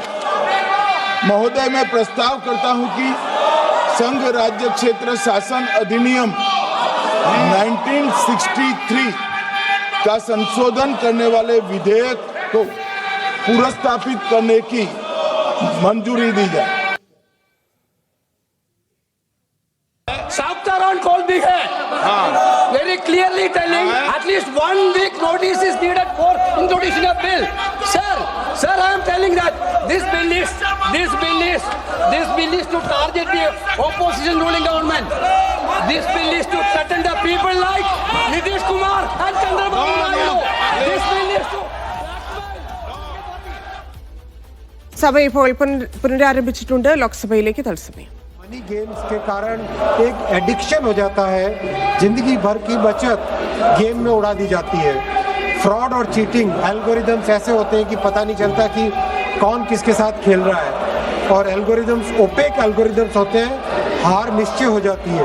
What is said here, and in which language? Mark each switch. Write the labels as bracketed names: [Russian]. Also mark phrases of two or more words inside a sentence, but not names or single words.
[Hindi] महोदय, मैं प्रस्ताव करता हूं कि संघ राज्य क्षेत्र शासन अधिनियम 1963 का संशोधन करने वाले विधेयक को पुनर्स्थापित करने की मंजूरी दी जाए। [English] Chapter on call big है, very clearly telling at least 1 week notice is needed for introducing a bill. Sir, I am telling that this bill is to target the opposition ruling government. This bill is to threaten the people like Nitish Kumar and Chandrababu Naidu. This bill is to [Malayalam] സഭ ഇപ്പോൾ പുനരാരംഭിച്ചിട്ടുണ്ട്. ലോക്സഭയിലേക്ക് തത്സമയം. [English] money games [Hindi] के कारण एक एडिक्शन हो जाता है, जिंदगी भर की बचत गेम में उड़ा दी जाती है। फ्रॉड और [English] cheating algorithms [Hindi] ऐसे होते हैं कि पता नहीं चलता कि कौन किसके साथ खेल रहा है, और [English] algorithms opaque algorithms [Hindi] होते हैं, हार निश्चय हो जाती है।